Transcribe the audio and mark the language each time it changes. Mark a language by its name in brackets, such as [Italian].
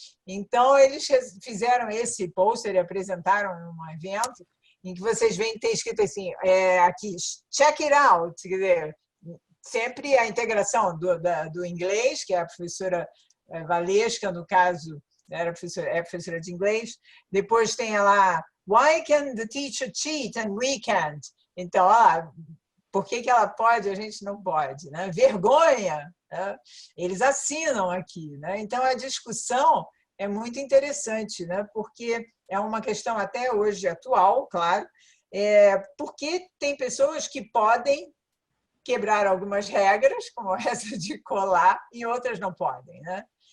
[Portuguese] Então, eles fizeram esse pôster e apresentaram num evento em que vocês veem que tem escrito assim, aqui, [English] check it out, [Portuguese] quer dizer, sempre a integração do inglês, que é a professora Valesca, no caso, é professora de inglês. Depois tem lá, [English] why can the teacher cheat and we can't? [Portuguese] Então, por que ela pode e a gente não pode? Né? Vergonha! Né? Eles assinam aqui. Né? Então, a discussão é muito interessante, né? Porque é uma questão até hoje atual, claro, porque tem pessoas que podem quebrar algumas regras, como essa de colar, e outras não podem. Né?